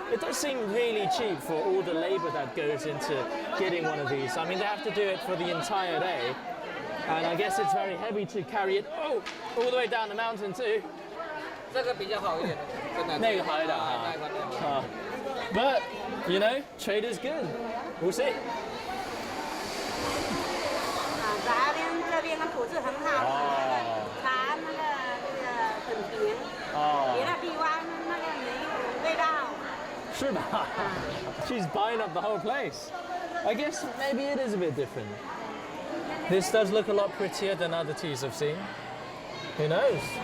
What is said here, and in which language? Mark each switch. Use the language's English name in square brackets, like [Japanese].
[English] It does seem really cheap for all the labor that goes into getting one of these. I mean, they have to do it for the entire day. And I guess it's very heavy to carry it all the way down the mountain too. [Chinese] 这个比较好一点，那个好一点啊。 [English] But you know, trade is good. We'll see. [Chinese] 咱这边的土质很好，茶那个很平，别的地方那个没有味道。是吧？ [English] She's buying up the whole place. I guess maybe it is a bit different. This does look a lot prettier than other teas I've seen. Who knows?